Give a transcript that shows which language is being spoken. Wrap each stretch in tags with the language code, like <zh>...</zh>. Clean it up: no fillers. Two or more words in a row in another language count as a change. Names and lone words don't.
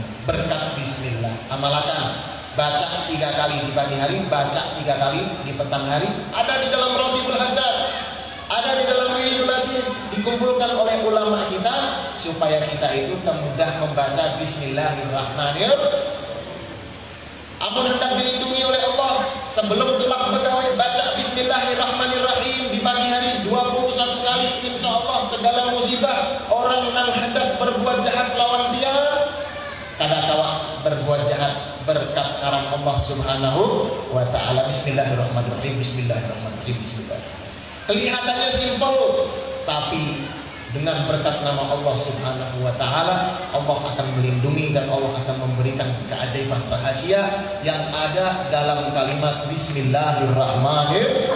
<id>Berkat bismillah amalkan, baca 3 kali di pagi hari, baca 3 kali di petang hari. Ada di dalam Ratibul Haddad, ada di dalam Ilmu Latif, dikumpulkan oleh ulama kita supaya kita itu mudah membaca Bismillahirrahmanirrahim.</id> <bjn>Amun hendak dilindungi oleh Allah, sebelum tulak pegawai baca Bismillahirrahmanirrahim di pagi hari 21 kali.</bjn> <ar>إن شاء الله</ar> <bjn>segala musibah orang yang hendak berbuat jahat lawan dia, kadakawa berbuat jahat berkat karam Allah</bjn> <ar>سبحانه وتعالى. بسم الله الرحمن الرحيم بسم الله الرحمن الرحيم بسم الله الرحمن الرحيم.</ar> <id>Kelihatannya simpel, tapi dengan berkat nama Allah</id> <ar>سبحانه وتعالى,</ar> <id>Allah akan melindungi dan Allah akan memberikan keajaiban rahasia yang ada dalam kalimat Bismillahirrahmanirrahim.</id>